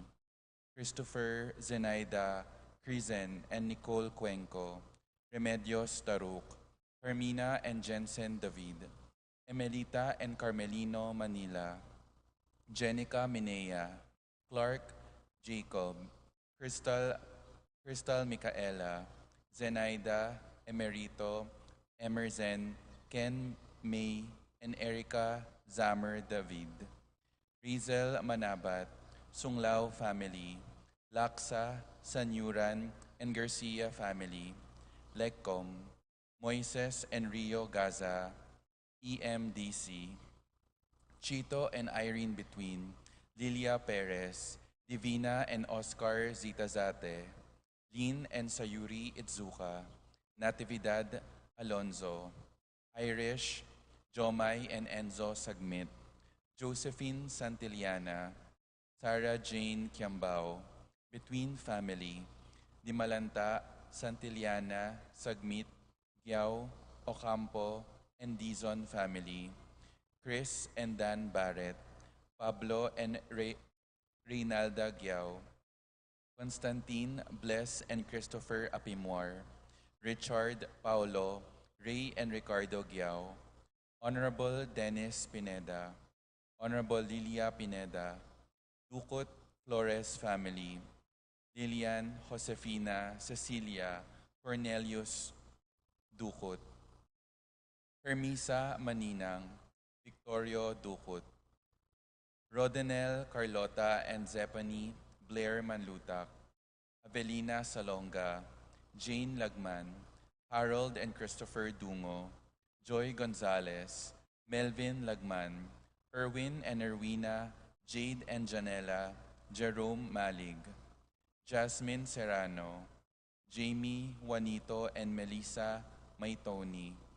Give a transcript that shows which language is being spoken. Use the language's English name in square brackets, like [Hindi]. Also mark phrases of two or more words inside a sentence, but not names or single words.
[English] Christopher, Zenaida, Crizen, and Nicole Cuenco, Remedios Taruk, Hermina and Jensen David, Emelita and Carmelino Manila, Jenica Minea, Clark Jacob, Crystal, Crystal Micaela, Zenaida Emerito, Emerson, Ken May, and Erica Zamer David, Rizel Manabat, Sunglao family, Laksa, Sanyuran, and Garcia family, Lecom, Moises and Rio Gaza, EMDC, Chito and Irene Between, Lilia Perez, Divina and Oscar Zitazate, Lynn and Sayuri Itzuka, Natividad Alonzo, Irish, Jomai and Enzo Sagmit, Josephine Santillana, Sarah Jane Kiambao, Between Family, Dimalanta, Santillana, Sagmit, Giao, Ocampo, and Dizon family, Chris and Dan Barrett, Pablo and Reynalda Giao, Constantine, Bless and Christopher Apimwar, Richard, Paulo, Ray and Ricardo Giao, Honorable Dennis Pineda, Honorable Lilia Pineda, Ducot Flores family, Lilian, Josefina, Cecilia, Cornelius Ducot, Hermisa Maninang, Victorio Ducot, Rodenel Carlota and Zephany Blair Manlutak, Avelina Salonga, Jane Lagman, Harold and Christopher Dungo, Joy Gonzalez, Melvin Lagman, Erwin and Erwina, Jade and Janela, Jerome Malig, Jasmine Serrano, Jamie, Juanito and Melissa Maitoni,